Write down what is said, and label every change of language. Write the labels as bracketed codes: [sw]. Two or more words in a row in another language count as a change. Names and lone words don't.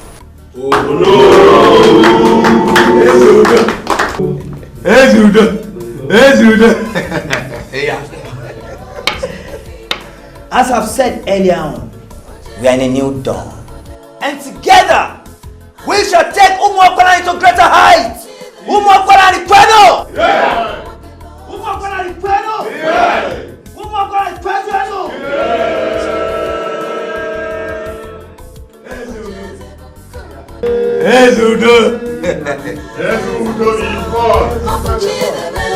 [en] As I've said earlier on, we are in a new dawn. And together, we shall take Umuokwala into greater heights. [bem] Umuokwala ni kwenu! Yeah! Umuokwala ni kwenu! Yeah! Umuokwala ni kwenu! [en] Yeah! Ezudo! Ezudo is born!